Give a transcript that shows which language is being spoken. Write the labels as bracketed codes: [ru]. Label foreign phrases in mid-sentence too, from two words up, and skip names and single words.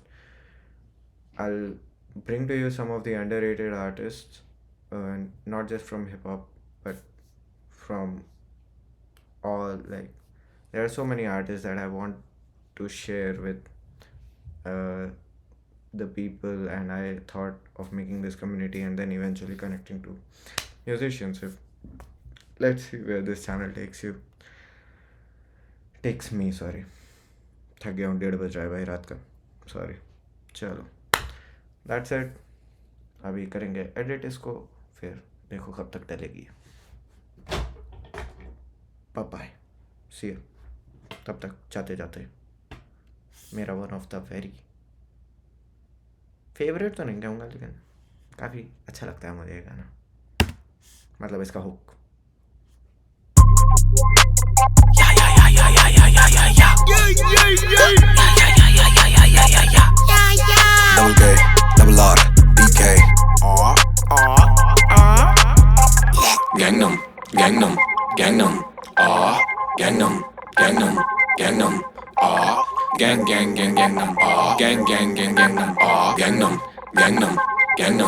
[en] I'll bring to you some of the underrated artists, not just from hip hop but from all, like, there are so many artists that I want to share with the people, and I thought of making this community and then eventually connecting to musicians. Let's see where this channel takes me. Sorry, [hi] थक गया हूँ, 1:30 बज रहा है भाई रात का, सॉरी. चलो, [en] that's it. [hi] अभी करेंगे एडिट इसको, फिर देखो कब तक डलेगी. [en] Bye, see you. [hi] तब तक जाते जाते मेरा [en] one of the very favourite [hi] तो नहीं कहूँगा, लेकिन काफ़ी अच्छा लगता है मुझे ये गाना, मतलब इसका हुक. [en] Double K, double R, BK. Gangnam, Gangnam, Gangnam, Gangnam, Gangnam, Gangnam, Gang, Gang, Gang, Gangnam, Gang, Gang, Gang, Gangnam, Gangnam, Gangnam, Gangnam,